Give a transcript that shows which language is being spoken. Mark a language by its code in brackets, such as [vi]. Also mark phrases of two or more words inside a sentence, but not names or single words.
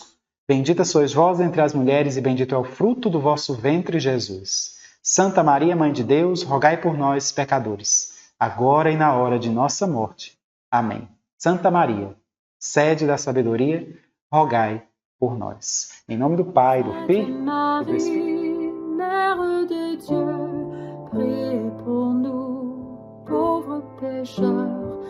[pt] Bendita sois vós entre as mulheres e bendito é o fruto do vosso ventre, Jesus. Santa Maria, Mãe de Deus, rogai por nós, pecadores, agora e na hora de nossa morte. Amém. Santa Maria, sede da sabedoria, rogai por nós. Em nome do Pai, do Filho e do Espírito. [fr] Mère de Dieu, priez pour nous, pauvres pécheurs,